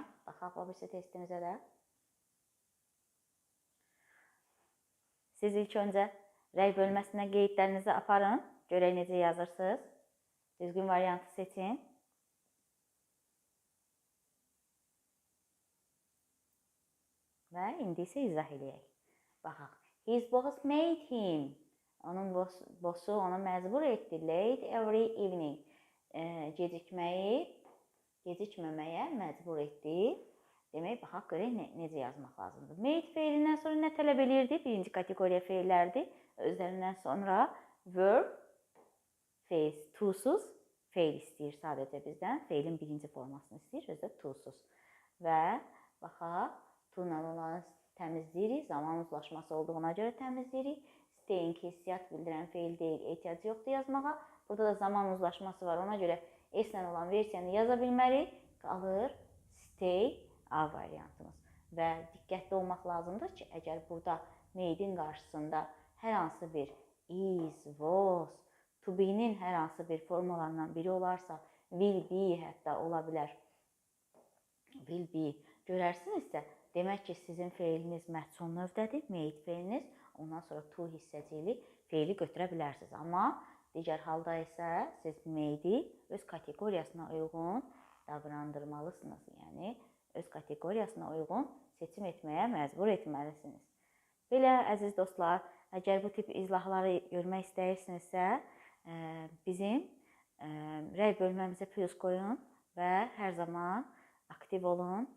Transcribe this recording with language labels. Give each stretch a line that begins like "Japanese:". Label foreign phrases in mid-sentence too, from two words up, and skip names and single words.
Azerbaijani: Baxaq o birisi testimizə də. Siz ilk öncə rəy bölməsinə qeydlərinizi aparın. Görək necə yazırsınız. Düzgün variantı seçin. Və indi isə izah edək. Baxaq.
English: His boss made him.
Azerbaijani: Onun bossu onu məcbur etdi.
English: Late every evening.
Azerbaijani: Gecikməməyə məcbur etdi. Demək, baxaq görək necə yazmaq lazımdır. Made feilindən sonra nə tələb edirdi? Birinci kateqoriya feillərdir. Özlərindən sonra
English: verb, phrase,
Azerbaijani: to-suz feil istəyir sadəcə bizdən. Feilin birinci formasını istəyir, özü də to-suz. Və baxaq. To-la olanı təmizləyirik. Zaman uzlaşması olduğuna görə təmizləyirik. Staying hissiyat bildirən feil deyil. Ehtiyac yoxdur yazmağa. Burada da zaman uzlaşması var. Ona görə S-lə olan versiyanı yaza bilmərik. Qalır stay A variantımız. Və diqqətli olmaq lazımdır ki, əgər burada made-in qarşısında hər hansı bir
English: is, was, to be-
Azerbaijani: nin hər hansı bir formalarından biri olarsa,
English: will be
Azerbaijani: hətta ola bilər.
English: Will be
Azerbaijani: görərsinizsə, demək ki, sizin feiliniz məhsul növdədir, made feiliniz. Ondan sonra to hissəcili feili götürə bilərsiniz. Amma digər halda isə siz made-i öz kateqoriyasına uyğun davrandırmalısınız. Yəni, öz kateqoriyasına uyğun seçim etməyə məcbur etməlisiniz. Belə, əziz dostlar, əgər bu tip izahları görmək istəyirsinizsə, bizim rəy bölməmizə plus qoyun və hər zaman aktiv olun.